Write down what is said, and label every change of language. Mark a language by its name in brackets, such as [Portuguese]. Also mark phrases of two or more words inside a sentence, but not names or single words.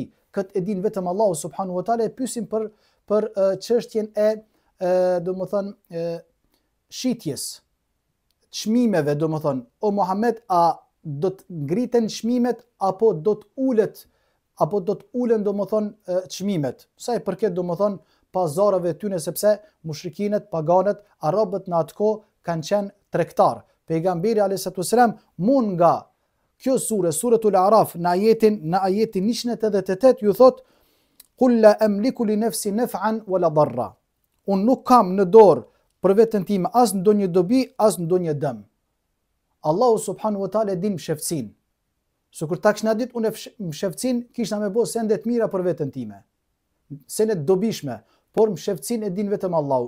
[Albanian] Këtë e din vetëm Allahu [Arabic] سبحانه وتعالى. [Albanian] E pyesim për çështjen e domethënë shitjes, çmimeve, domethënë, o Muhammed, a do të ngriten çmimet apo do të ulen domethënë çmimet. Sa i përket domethënë pazareve tyne, sepse mushrikinët, paganët, arabët në atë kohë kanë qenë tregtar. Pejgamberi [Arabic] عليه السلام [Albanian] mund nga kjo sure, Suratul A'raf, në ajetin 188 ju thot: [Arabic] "قل لا أملك لنفسي نفعا ولا ضرا." [Albanian] Unë nuk kam në dorë për veten time as ndonjë dobi, as ndonjë dëm. Allahu [Arabic] سبحانه وتعالى [Albanian] din msheftin. Sikur ta kishna ditë unë msheftin, kishna më bë sende të mira për veten time. Sende të dobishme, por msheftin e din vetëm Allahu.